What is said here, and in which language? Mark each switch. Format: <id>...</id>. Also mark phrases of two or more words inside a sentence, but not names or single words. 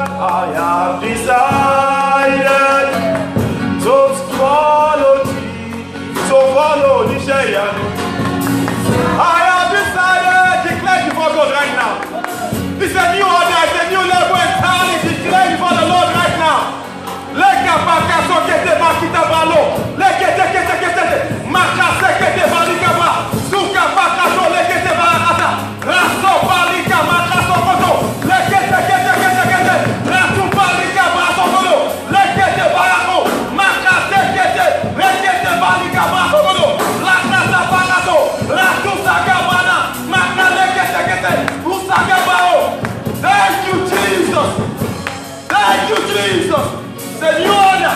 <en>I have decided to follow Jesus. To follow Nishaya. I have decided, declare before God right now. It's a new order, it's a new level entirely. Declare before the Lord right now. Leka baka sokete bakita balo. Lekete kete kete. Maka sekete balika ba. Suka baka so lekete barakata. Raso balika maka sokoto. Lekete kete kete kete. Rasu balika ba sokoto. Lekete barako. Maka sekete. Lekete balika ba sokoto. Lakata bakato. Rasu sakabana. Maka lekete kete. Usakabao. Thank you, Jesus. Thank you, Jesus. The new</en>